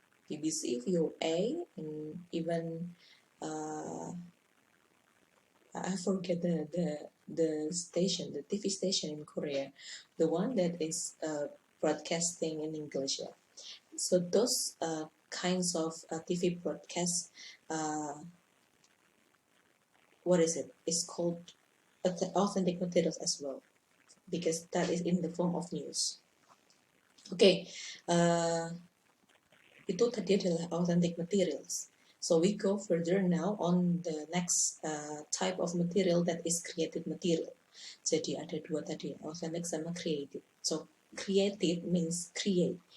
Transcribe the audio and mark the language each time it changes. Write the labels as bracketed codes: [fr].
[en] BBC, VOA, and even I forget the station, the TV station in Korea, the one that is broadcasting in English. Yeah. So those kinds of TV broadcasts, what is it? It's called authentic materials as well, because that is in the form of news. [id] Oke, itu tadi adalah authentic materials. [en] So we go further now on the next type of material, that is created material. [id] Jadi ada dua tadi, authentic sama created. [en] So created means create.